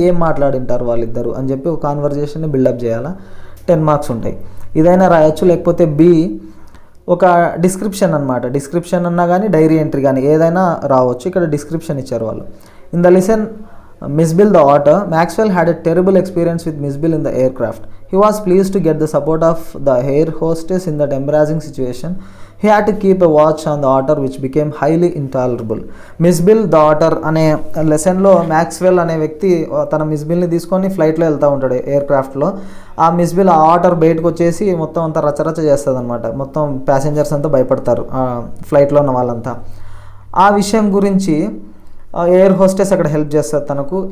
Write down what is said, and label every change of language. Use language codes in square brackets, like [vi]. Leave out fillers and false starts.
[te] ఏం మాట్లాడింటారు వాళ్ళిద్దరు అని చెప్పి ఒక కాన్వర్జేషన్ని బిల్డప్ చేయాలా. 10 మార్క్స్ ఉంటాయి. ఇదైనా రాయొచ్చు. లేకపోతే బి ఒక డిస్క్రిప్షన్ అనమాట. డిస్క్రిప్షన్ అన్నా కానీ డైరీ ఎంట్రీ కానీ ఏదైనా రావచ్చు. ఇక్కడ డిస్క్రిప్షన్ ఇచ్చారు వాళ్ళు. [en] In the lesson Miss Bill the author, Maxwell had a terrible experience with Miss Bill in the aircraft. He was pleased to get the support of the air hostess in that embarrassing situation. He had to keep a watch on the author which became highly intolerable. [te] Miss Bill the author అనే లెసన్లో Maxwell అనే వ్యక్తి తన miss బిల్ని తీసుకొని ఫ్లైట్లో వెళ్తూ ఉంటాడు ఎయిర్క్రాఫ్ట్లో. ఆ మిస్ బిల్ ఆ ఆర్డర్ బయటకు వచ్చేసి మొత్తం అంతా రచరచ చేస్తుంది అనమాట. మొత్తం ప్యాసింజర్స్ అంతా భయపడతారు ఫ్లైట్లో ఉన్న వాళ్ళంతా. ఆ విషయం గురించి ఎయిర్ హోస్టెస్ అక్కడ హెల్ప్ చేస్తుంది తనకు.